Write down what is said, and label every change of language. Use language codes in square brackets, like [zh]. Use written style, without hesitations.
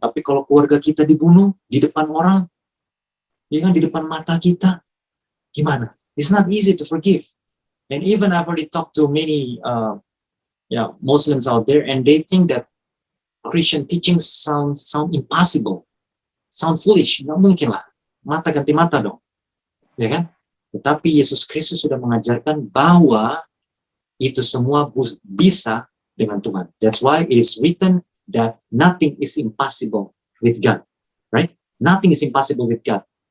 [id] Tapi kalau keluarga kita dibunuh di depan orang, ya kan, di depan mata kita, gimana? [en] It's not easy to forgive. And even I've already talked to many Muslims out there, and they think that Christian teachings sound impossible. Sound foolish, [id] nggak mungkin lah. Mata ganti mata dong, ya kan? Tetapi Yesus Kristus sudah mengajarkan bahwa itu semua bisa dengan Tuhan. [en] That's why it is written that nothing is impossible with God, right? Nothing is impossible with God.